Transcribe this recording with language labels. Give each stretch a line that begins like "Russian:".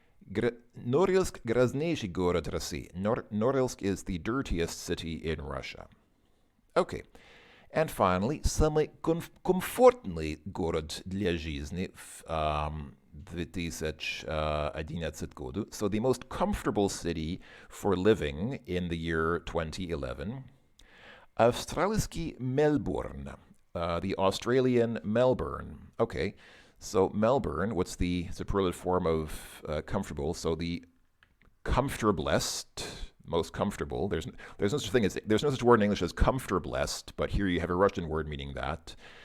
Russian: Norilsk — грязнейший город России.
English: Norilsk is the dirtiest city in Russia. Okay. And finally,
Russian: самый комфортный город для жизни в 2011 году.
English: So the most comfortable city for living in the year 2011.
Russian: Австралийский Мельбурн.
English: The Australian Melbourne. Okay. So Melbourne, what's the superlative form of comfortable? So the comfortablest, most comfortable. There's no such word in English as comfortablest, but here you have a Russian word meaning that.